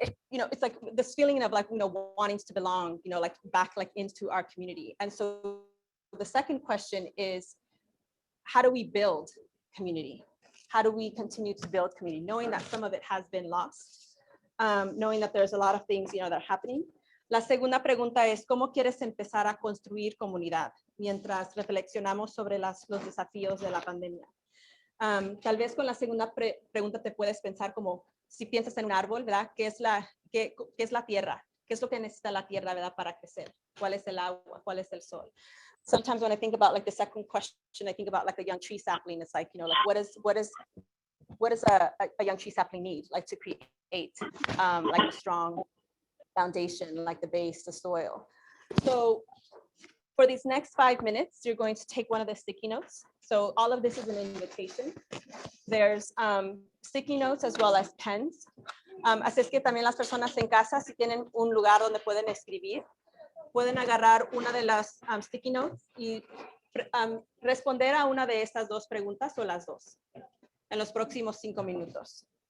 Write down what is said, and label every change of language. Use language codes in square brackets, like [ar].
[en] it's like this feeling of like, wanting to belong, like back like into our community. And so the second question is, how do we build community? How do we continue to build community, knowing that some of it has been lost, knowing that there's a lot of things, that are happening? [es] La segunda pregunta es, ¿cómo quieres empezar a construir comunidad mientras reflexionamos sobre los desafíos de la pandemia? Tal vez con la segunda pregunta te puedes pensar como, si piensas en un árbol, ¿verdad? ¿Qué es la tierra? ¿Qué es lo que necesita la tierra, ¿verdad? Para crecer. ¿Cuál es el agua? ¿Cuál es el sol? [en] Sometimes when I think about like the second question, I think about like a young tree sapling. It's like, like what does a young tree sapling need, like to create like a strong foundation, like the base, the soil. So for these next 5 minutes, you're going to take one of the sticky notes. So all of this is an invitation. There's sticky notes as well as pens. [es] Así es que también las personas en casa, si tienen un lugar donde pueden escribir, pueden agarrar una de las sticky notes y responder a una de estas dos preguntas o las dos en los próximos 5 minutos.